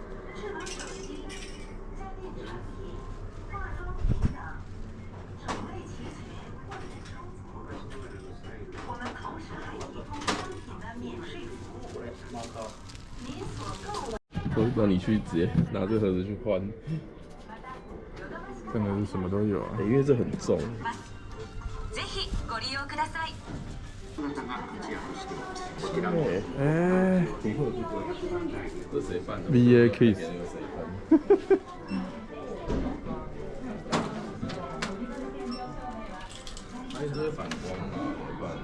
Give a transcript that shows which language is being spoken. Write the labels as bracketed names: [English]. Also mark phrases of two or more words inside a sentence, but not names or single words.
[Chinese] 那你去直接拿这盒子去换，真的是什么都有啊。因为这很重。 [Japanese] ぜひご利用ください。哎 [Chinese] 这谁办的，VA Kiss。而且这是反光啊，怎么办？